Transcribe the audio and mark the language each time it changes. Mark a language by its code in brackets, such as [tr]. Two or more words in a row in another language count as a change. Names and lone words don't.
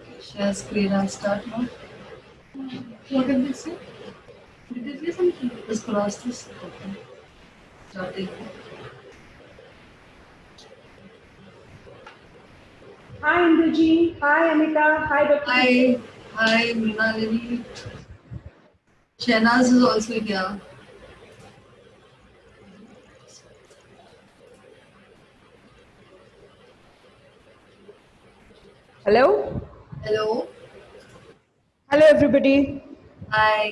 [en] Share screen and start now. What did they say? Did they say something? Just cross this. Okay. Starting. Hi Induji, hi Amita, hi Dr. Hi. Hi, Mrinalini. Shehnaz is also here. Hello. Hello. Hello everybody. Hi.